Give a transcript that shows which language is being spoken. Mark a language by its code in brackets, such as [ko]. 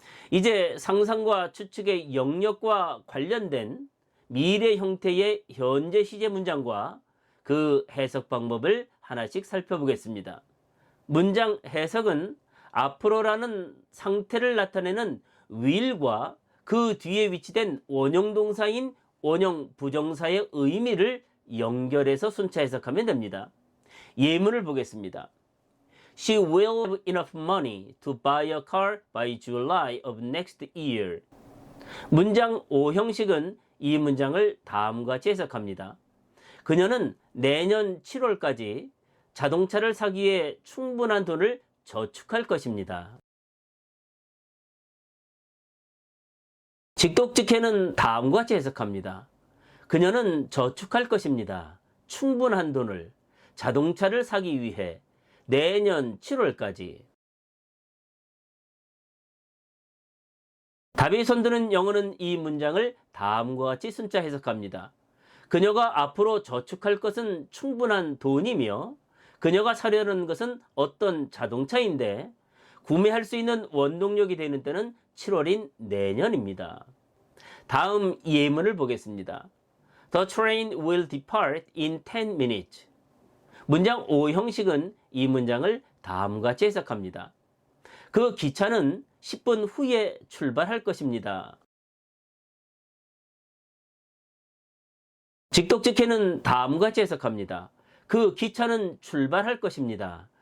[ko] 이제 상상과 추측의 영역과 관련된 미래 형태의 현재 시제 문장과 그 해석 방법을 하나씩 살펴보겠습니다. 문장 해석은 앞으로라는 상태를 나타내는 will과 그 뒤에 위치된 원형 동사인 원형 부정사의 의미를 연결해서 순차 해석하면 됩니다. 예문을 보겠습니다. [en] She will have enough money to buy a car by July of next year. [ko] 문장 5형식은 이 문장을 다음과 같이 해석합니다. 그녀는 내년 7월까지 자동차를 사기에 충분한 돈을 저축할 것입니다. 직독직해는 다음과 같이 해석합니다. 그녀는 저축할 것입니다. 충분한 돈을 자동차를 사기 위해 내년 7월까지. 답이 손드는 영어는 이 문장을 다음과 같이 순차 해석합니다. 그녀가 앞으로 저축할 것은 충분한 돈이며 그녀가 사려는 것은 어떤 자동차인데 구매할 수 있는 원동력이 되는 때는 7월인 내년입니다. 다음 예문을 보겠습니다. [en] The train will depart in 10 minutes. [ko] 문장 5형식은 이 문장을 다음과 같이 해석합니다. 그 기차는 10분 후에 출발할 것입니다. 직독직해는 다음과 같이 해석합니다. 그 기차는 출발할 것입니다.